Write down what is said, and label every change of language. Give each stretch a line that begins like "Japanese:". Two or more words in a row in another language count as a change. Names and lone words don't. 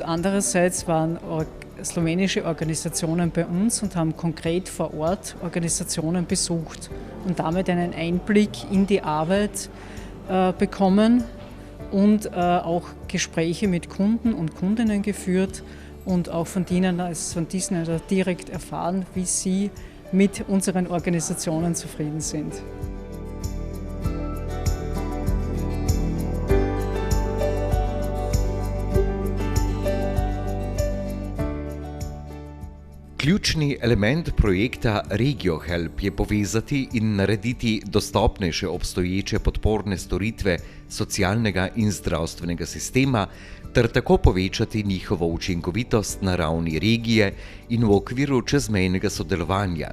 German: andererseits waren slowenische Organisationen bei uns und haben konkret vor Ort Organisationen besucht und damit einen Einblick in die Arbeit bekommen und auch Gespräche mit Kunden und Kundinnen geführt und auch von diesen direkt erfahren, wie sie mit unseren Organisationen zufrieden sind.
Slovenian: Ključni element projekta RegioHelp je povezati in narediti dostopnejše obstoječe podporne storitve socialnega in zdravstvenega sistema ter tako povečati njihovo učinkovitost na ravni regije in v okviru čezmejnega sodelovanja.